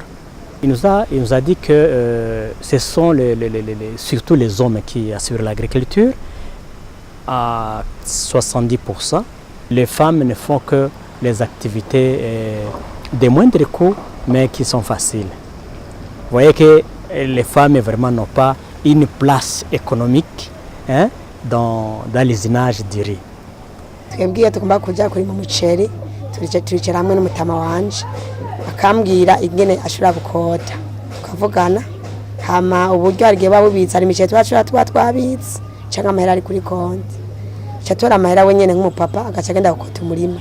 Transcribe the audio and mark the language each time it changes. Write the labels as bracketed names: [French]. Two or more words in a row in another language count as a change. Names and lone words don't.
[French] Il nous a dit que ce sont surtout les hommes qui assurent l'agriculture à 70%. Les femmes ne font que les activités de moindre coût, mais qui sont faciles. Vous voyez que les femmes vraiment n'ont pas une place économique dans l'usinage du riz. [Rundi] twebwe iyo tugomba kujya kurima umuceri turicara hamwe n'umutama wanje akambwira ingene ashobora gukota tukavugana hama uburyo harigihe buba bubitse hari imiceri tuba twabitse cyangwa amahera ari kuri konti ca tora amahera wenyene nk'umupapa agaca agenda gukota umurima.